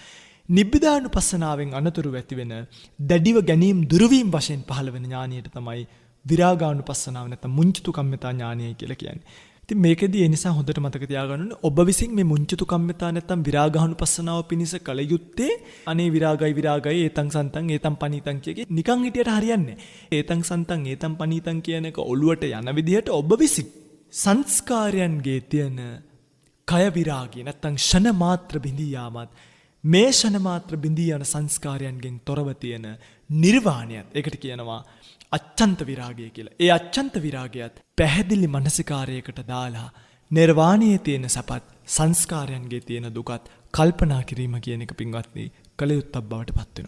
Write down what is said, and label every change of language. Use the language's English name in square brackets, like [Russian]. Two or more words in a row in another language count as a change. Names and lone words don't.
[Sinhala] නිබ්බිදානුපස්සනාවෙන් අනතුරු ඇති වෙන දැඩිව ගැනීම දුරවීම වශයෙන් පහළ වෙන ඥානියට තමයි විරාගානුපස්සනාව නැත්නම් මුංචිතු කම්මතා ඥානයයි කියලා කියන්නේ. ඉතින් මේකෙදී ඒ නිසා හොඳට මතක තියාගන්න ඕනේ ඔබ විසින් මේ මුංචිතු කම්මතා නැත්නම් විරාගානුපස්සනාව පිණිස කල යුත්තේ අනේ විරාගයි [Pali] ඒතං සන්තං ඒතං පනීතං [Sinhala] කියකේ නිකන් හිටියට හරියන්නේ නැහැ. [Pali] ඒතං සන්තං ඒතං පනීතං [Sinhala] කියන එක ඔළුවට යන විදිහට ඔබ විසින් සංස්කාරයන්ගේ තියෙන කය විරාගය නැත්නම් ෂණ මාත්‍ර බිඳී යාමත් මේ ෂණ මාත්‍ර බිඳී යන සංස්කාරයන්ගෙන් තොරව තියෙන නිර්වාණයත් ඒකට කියනවා අච්ඡන්ත විරාගය කියලා. ඒ අච්ඡන්ත විරාගයත් පැහැදිලි මනසිකාරයකට දාලා නිර්වාණයේ තියෙන සපත් සංස්කාරයන්ගේ තියෙන දුකත් කල්පනා කිරීම කියන එක පින්වත්නි කල යුත්තක් බවට පත් වෙනවා.